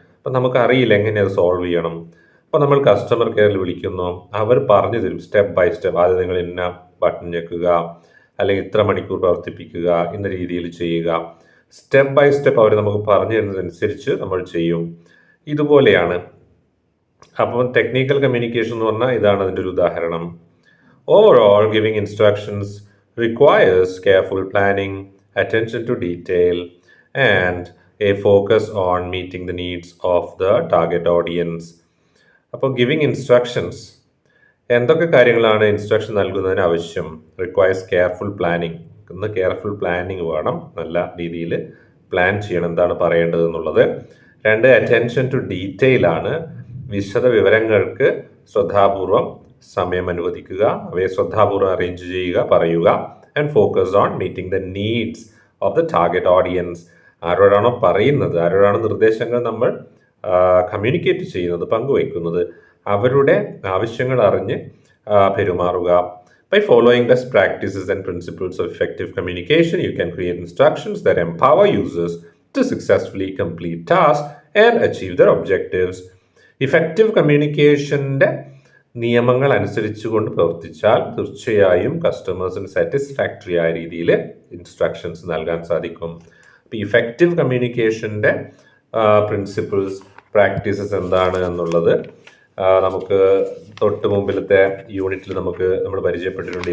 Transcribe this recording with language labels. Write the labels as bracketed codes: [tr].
[ml] അപ്പം നമുക്കറിയില്ല എങ്ങനെ അത് സോൾവ് ചെയ്യണം. അപ്പോൾ നമ്മൾ കസ്റ്റമർ കെയറിൽ വിളിക്കുന്നു, അവർ പറഞ്ഞു തരും സ്റ്റെപ്പ് ബൈ സ്റ്റെപ്പ്. ആദ്യം നിങ്ങൾ ഇന്ന ബട്ടൺ ഞെക്കുക, അല്ലെങ്കിൽ ഇത്ര മണിക്കൂർ പ്രവർത്തിപ്പിക്കുക, ഇന്ന രീതിയിൽ ചെയ്യുക. സ്റ്റെപ്പ് ബൈ സ്റ്റെപ്പ് അവർ നമുക്ക് പറഞ്ഞു തരുന്നതനുസരിച്ച് നമ്മൾ ചെയ്യും. ഇതുപോലെയാണ്. അപ്പം ടെക്നിക്കൽ കമ്മ്യൂണിക്കേഷൻ എന്ന് പറഞ്ഞാൽ ഇതാണ് അതിൻ്റെ ഒരു ഉദാഹരണം. [en] Overall giving instructions requires careful planning, attention to detail, and a focus on meeting the needs of the target audience. [ml] അപ്പോൾ ഗിവിംഗ് ഇൻസ്ട്രക്ഷൻസ് എന്തൊക്കെ കാര്യങ്ങളാണ് ഇൻസ്ട്രക്ഷൻ നൽകുന്നതിന് ആവശ്യം? [en] Requires careful planning. [ml] ഇന്ന് കെയർഫുൾ പ്ലാനിങ് വേണം, നല്ല രീതിയിൽ പ്ലാൻ ചെയ്യണം, എന്താണ് പറയേണ്ടത് എന്നുള്ളത്. 2 [en] attention to detail [ml] ആണ്, വിശദ വിവരങ്ങൾക്ക് ശ്രദ്ധാപൂർവം സമയം അനുവദിക്കുക, അവയെ ശ്രദ്ധാപൂർവം അറേഞ്ച് ചെയ്യുക, പറയുക. [en] And focus on meeting the needs of the target audience. [ml] ആരോടാണോ പറയുന്നത്, ആരോടാണ് നിർദ്ദേശങ്ങൾ നമ്മൾ കമ്മ്യൂണിക്കേറ്റ് ചെയ്യുന്നത്, പങ്കുവയ്ക്കുന്നത്, അവരുടെ ആവശ്യങ്ങൾ അറിഞ്ഞ് പെരുമാറുക. [en] By following best practices and principles of effective communication, you can create instructions that empower users to successfully complete tasks and achieve their objectives. [ml] Effective communicationന്റെ നിയമങ്ങൾ അനുസരിച്ചുകൊണ്ട് പ്രവർത്തിച്ചാൽ തീർച്ചയായും കസ്റ്റമേഴ്സിന് സാറ്റിസ്ഫാക്ടറി ആയ രീതിയിൽ ഇൻസ്ട്രക്ഷൻസ് നൽകാൻ സാധിക്കും. അപ്പോൾ ഇഫക്റ്റീവ് കമ്മ്യൂണിക്കേഷൻ്റെ പ്രിൻസിപ്പിൾസ്, പ്രാക്ടീസസ് എന്താണ് എന്നുള്ളത് നമുക്ക് തൊട്ട് മുമ്പിലത്തെ യൂണിറ്റിൽ നമ്മൾ പരിചയപ്പെട്ടിട്ടുണ്ട്.